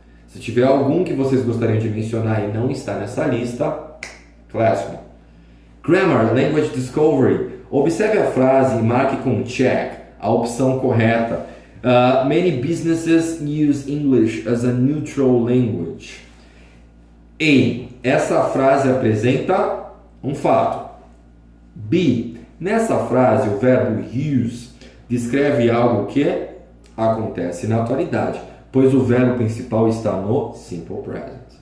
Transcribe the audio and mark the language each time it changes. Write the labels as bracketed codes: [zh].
[pt] Se tiver algum que vocês gostariam de mencionar e não está nessa lista, Classroom. [en] Grammar, Language Discovery. [pt] Observe a frase e marque com check a opção correta. [en] Many businesses use English as a neutral language. A. [pt] Essa frase apresenta um fato. B. Nessa frase, o verbo use descreve algo que acontece na atualidade, pois o verbo principal está no simple present.